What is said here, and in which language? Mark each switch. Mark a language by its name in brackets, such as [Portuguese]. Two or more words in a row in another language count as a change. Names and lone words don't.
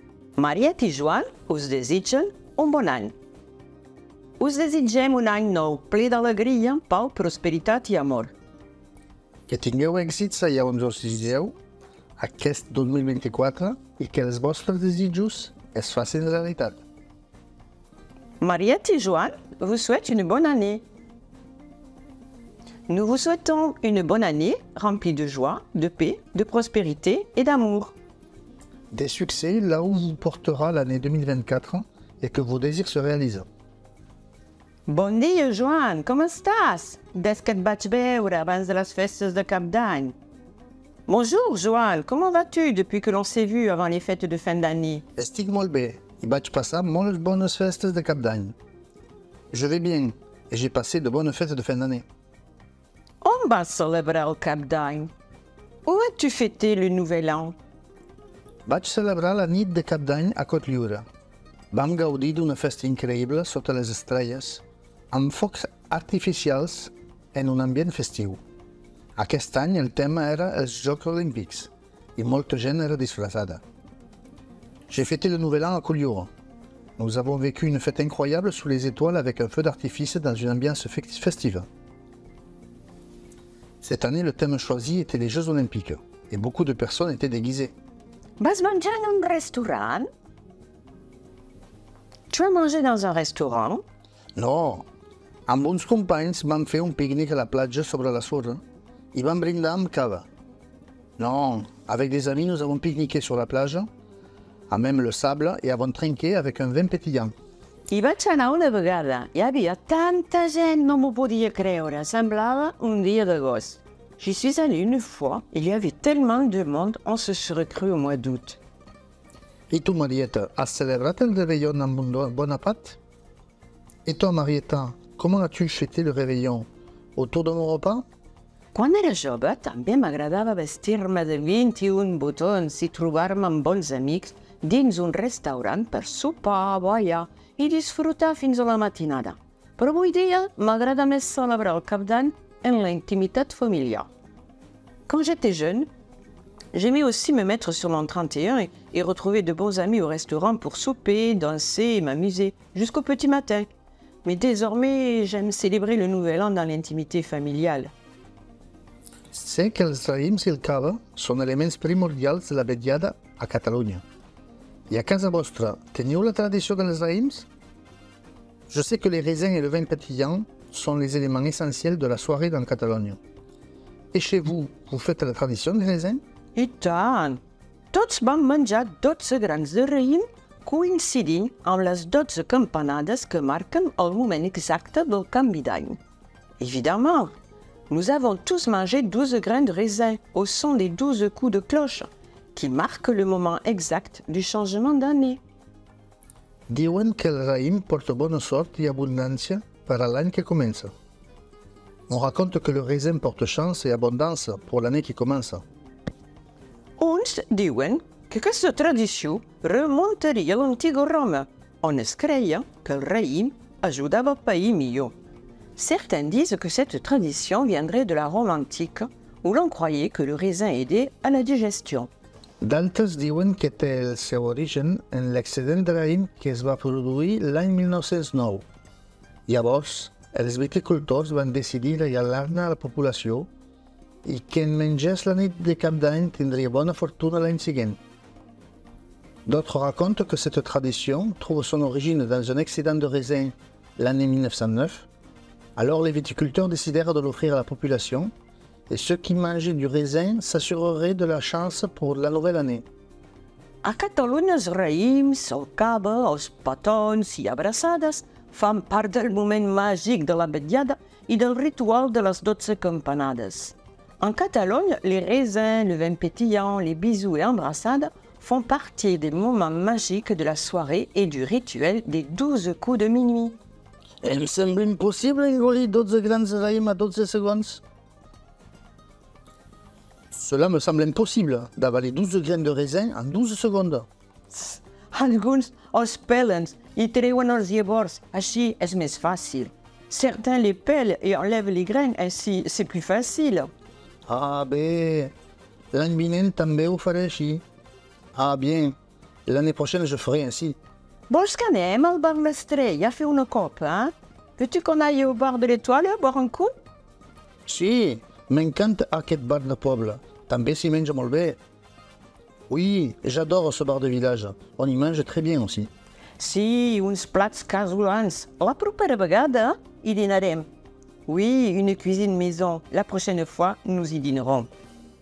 [Catalan] Marieta i Joan us desitgen un bon any. Us desitgem un any nou, ple d'alegria, pau, prosperitat i amor. Que tingueu èxits allà on us desitgeu aquest 2024 i que els vostres desitjos es facin realitat. [French] Marieta et Joan vous souhaitent une bonne année. Nous vous souhaitons une bonne année remplie de joie, de paix, de prospérité et d'amour. Des succès là où vous portera l'année 2024 et que vos désirs se réalisent. [Catalan] Bon dia, Joan, com estàs? Des que et vaig veure abans de les festes de Cap d'Any. [French] Bonjour, Joan, comment vas-tu depuis que l'on s'est vu avant les fêtes de fin d'année? [Catalan] Estic molt bé i vaig passar molt bones festes de Cap d'Any. [French] Je vais bien et j'ai passé de bonnes fêtes de fin d'année. [Catalan] On va celebrar el Cap d'Any. [French] Où as-tu fêté le Nouvel An? [Catalan] Vaig celebrar la nit de Cap d'Any a Cotlliure. Vam gaudir d'una festa increïble sota les estrelles, amb focs artificials en un ambient festiu. Aquest any el tema era els Jocs Olímpics i molta gent era disfressada. [French] J'ai fêté le Nouvel An à Collioure. Nous avons vécu une fête incroyable sous les étoiles avec un feu d'artifice dans une ambiance festive. Cette année, le thème choisi était les Jeux Olympiques et beaucoup de personnes étaient déguisées. [Catalan] Vas menjar en un restaurant? [French] Tu as mangé dans un restaurant? [Catalan] No, amb uns companys vam fer un pícnic a la platja sobre la sorra i vam brindar amb cava. [French] Non, avec des amis, nous avons pique-niqué sur la plage, à même le sable, et avons trinqué avec un vin pétillant. [Catalan] Hi vaig anar una vegada. Hi havia tanta gent, no m'ho podia creure. Semblava un dia d'agost. [French] J'y suis allée une fois. Il y avait tellement de monde, on se serait cru au mois d'août. Et tu, [Catalan] Marieta, has celebrat el réveillon amb un bon appât? [French] Et toi, Marieta, comment as-tu fêté le réveillon? Autour de mon repas? [Catalan] Quan era jove, també m'agradava vestir-me de 21 botons i trobar-me amb bons amics dins un restaurant per sopar, ballar i disfrutar fins a la matinada. Però avui dia m'agrada més celebrar el Cap d'Any en la [French] intimité familiale. Quand j'étais jeune, j'aimais aussi me mettre sur l'an 31 et retrouver de bons amis au restaurant pour souper, danser et m'amuser jusqu'au petit matin. Mais désormais, j'aime célébrer le Nouvel An dans l'intimité familiale. [Catalan] Sé que els raïms i el cava són elements primordials de la vetllada a Catalunya. I a casa vostra, teniu la tradició dels raïms? [French] Je sais que les raisins et le vin pétillant sont les éléments essentiels de la soirée dans Catalogne. Et chez vous, vous faites la tradition des raisins? [Catalan] I tant! Tots vam menjar 12 grans de raïm coincidint amb les 12 campanades que marquen el moment exacte del canvi d'any. [French] Évidemment, nous avons tous mangé 12 grains de raisin au son des 12 coups de cloche qui marquent le moment exact du changement d'année. [Catalan] Diuen que el raïm porta bona sort i abundància per a l'any que comença. [French] On raconte que le raisin porte chance et abondance pour l'année qui commence. [Catalan] Uns diuen que aquesta tradició remuntaria a l'antiga Roma, on es creia que el raïm ajudava el país millor. [French] Certains disent que cette tradition viendrait de la Rome antique, où l'on croyait que le raisin aidait à la digestion. [Catalan] D'altres diuen que té el seu origen en l'excedent de raïm que es va produir l'any 1909. Llavors, els viticultors van decidir regalar-ne a la població i qui en mengés la nit de Cap d'Any tindria bona fortuna l'any següent. [French] D'autres racontent que cette tradition trouve son origine dans un excédent de raisin l'année 1909. Alors les viticulteurs décidèrent de l'offrir à la population et ceux qui mangeaient du raisin s'assureraient de la chance pour la nouvelle année. [Catalan] A Catalunya els raïms, el cava, els petons i abraçades fan part del moment màgic de la vetllada i del ritual de les 12 campanades. [French] En Catalogne, les raisins, le vin pétillant, les bisous et embrassades font partie des moments magiques de la soirée et du rituel des 12 coups de minuit. [Catalan] Em sembla impossible engolir 12 grans de raïm a 12 segons. [French] Cela me semble impossible d'avaler 12 graines de raisin en 12 secondes. [Catalan] Alguns els pelen i treuen els llavors, així és més fàcil. [French] Certains les pèlent et enlèvent les graines, ainsi c'est plus facile. [Catalan] Ah bé, l'any vinent també ho faré així. [French] Ah bien, L'année prochaine, je ferai ainsi. [Catalan] Vols que anem al bar L'Estrella a fer una copa? [French] Veux-tu qu'on aille au bar de l'Étoile a boire un coup? [Catalan] Sí, m'encanta aquest bar de poble. També s'hi menja molt bé. [French] Oui, j'adore ce bar de village. On y mange très bien aussi. [Catalan] Sí, uns plats casolans. La propera vegada hi dinarem. [French] Oui, une cuisine maison. La prochaine fois, nous y dînerons.